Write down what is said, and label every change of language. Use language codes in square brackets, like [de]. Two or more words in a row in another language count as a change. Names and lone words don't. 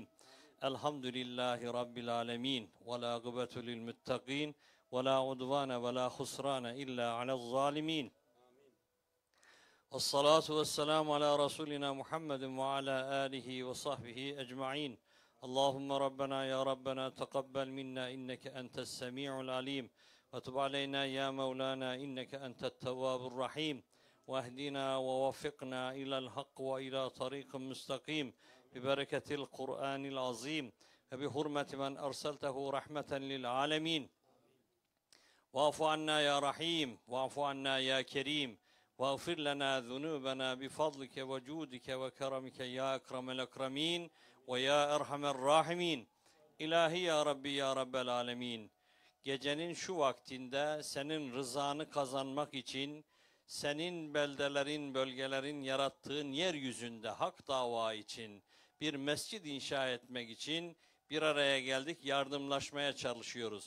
[ar] الحمد لله رب العالمين ولا غبطة للمتقين. ولا عدوان ولا خسران إلا على الظالمين. والصلاة والسلام على رسولنا محمد وعلى آله وصحبه أجمعين. اللهم ربنا يا ربنا تقبل منا إنك أنت السميع العليم وتب علينا يا مولانا إنك أنت التواب الرحيم واهدنا ووفقنا إلى الحق وإلى طريق مستقيم ببركة القرآن العظيم وبحرمة من أرسلته رحمة للعالمين واعف عنا يا رحيم واعف عنا يا كريم واغفر لنا ذنوبنا بفضلك وجودك وكرمك يا أكرم الأكرمين وَيَا اَرْحَمَ الرَّاحِمِينَ إلهي يا ربي يا رب العالمين. [tr] Gecenin şu vaktinde senin rızanı kazanmak için, senin beldelerin, bölgelerin yarattığın yeryüzünde hak dava için, bir mescid inşa etmek için bir araya geldik, yardımlaşmaya çalışıyoruz.